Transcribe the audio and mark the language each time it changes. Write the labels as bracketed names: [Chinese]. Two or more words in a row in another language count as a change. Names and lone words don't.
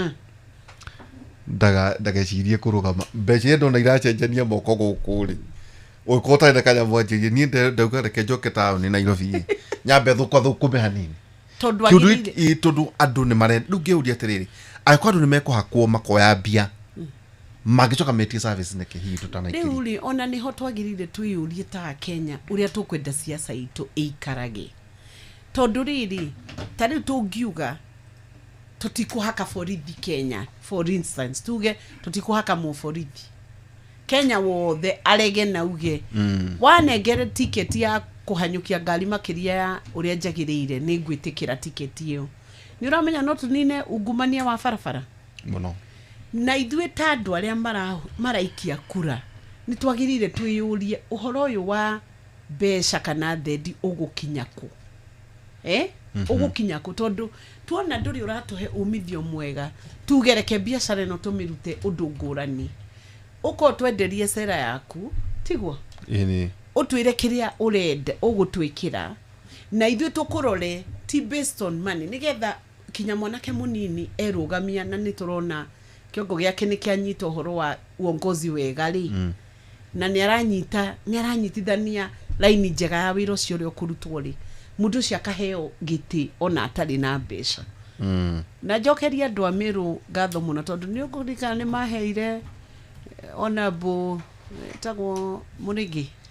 [Kikuyu] ndagecirie kurugama mbeca ndo na iracenjania moko gukuri ukota inde kanyamu anjie ni ndauga reke njoke town Nairobi nyambe thukume hanini tondu andu ni mare ndugiuria atiriri ayako andu ni mekuhakwo makoya mbia magicoka metie service neke hihi tutanaikiri uri ona ni ho twagirire twiyurie ta Kenya uria tukwenda siasa itu ikarage tondu riri tari tungiuga tutikuhaka borithi Kenya [English] for instance [Kikuyu] tuge tutikuhaka mu borithi Kenya wothe arege na uge wanengere ticket ya kuhanyukia ngari makiria ya uria njagirire ni ngwitikira ticket iyo ni uramenya no tunine ungumania wa barabara muno na ithwe tandu aria maraikia kura ni twagirire twiyurie uhoro uyu wa mbeca kana thendi ugukinya ku ugukinya ku tondu tuona nduri uratuhe umithio mwega tugereke biacara no tumirute undu ngurani uko twenderie sera yaku tigwo ini utwire kiria urenda ugutwikira na ithwe tukurore ti [English] based on money [Kikuyu] nigetha kinya mwanake munini erugamia na niturona kiongo giake ni kianyita uhoro wa uongozi wega ri na ni aranyitithania laini njega ya wiro cio ri ukurutwo ri mundu cia kaheo giti ona atari na mbeca na jokeria andu amiru ngatho muno tondu ni ugurika ni maheire ona bu tagwo Murigi